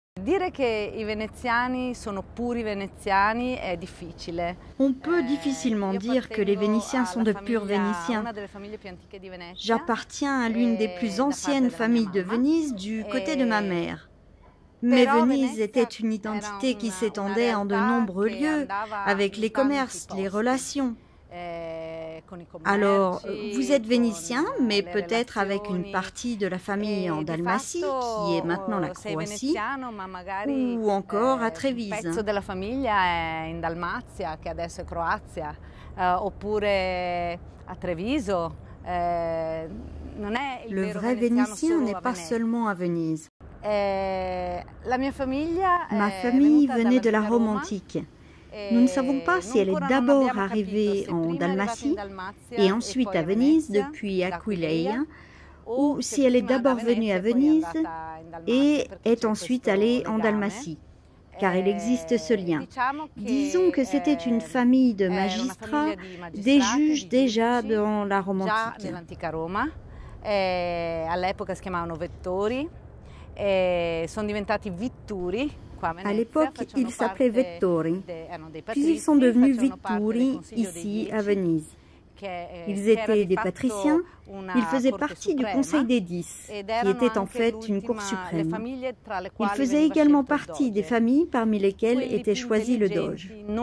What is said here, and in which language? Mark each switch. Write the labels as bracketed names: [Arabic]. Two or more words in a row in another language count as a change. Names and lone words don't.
[Italian] Dire che i veneziani sono puri veneziani è difficile. [French] On peut difficilement dire que les Vénitiens sont de purs Vénitiens. J'appartiens à l'une des plus anciennes familles de Venise du côté de ma mère. Mais Venise était une identité qui s'étendait en de nombreux lieux, avec les commerces, les relations. Alors, vous êtes vénitien, mais peut-être avec une partie de la famille en Dalmatie, qui est maintenant la Croatie, ou encore à Trévise. [Italian] Un pezzo della famiglia è in Dalmazia, che adesso è Croazia, oppure a Treviso. [French] Le vrai Vénitien n'est pas seulement à Venise. Ma famille venait de la Rome antique. Nous ne savons pas si elle est d'abord arrivée en Dalmatie et ensuite à Venise depuis Aquileia, ou si elle est d'abord venue à Venise et est ensuite allée en Dalmatie, car il existe ce lien. Disons que c'était une famille de magistrats, des juges déjà dans la Rome antique. [Italian] All'epoca si chiamavano vettori, sono diventati vitturi. [French] À l'époque, ils s'appelaient Vettori, puis ils sont devenus Vitturi ici à Venise. Ils étaient des patriciens, ils faisaient partie du Conseil des 10, qui était en fait une cour suprême. Ils faisaient également partie des familles parmi lesquelles était choisi le doge.